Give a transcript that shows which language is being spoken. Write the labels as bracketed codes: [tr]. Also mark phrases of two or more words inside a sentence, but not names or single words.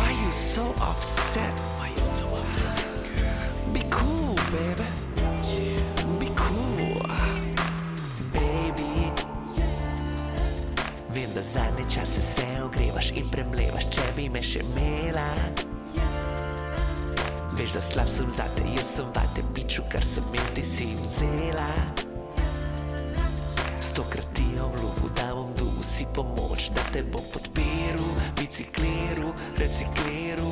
[en] you so offset? Why you so upset, girl? Be cool, baby. Be cool, baby. [sl] Vem, da zadnje čase se ogrevaš in premlevaš, če bi me še imela. Veš, da slab sem zate, jaz sem vate, piču, kar sem imel, ti si jim vzela. 100krat ti obljubil, da bom dobil si pomoč, da te bom podpiral, bicikliral, recikliral.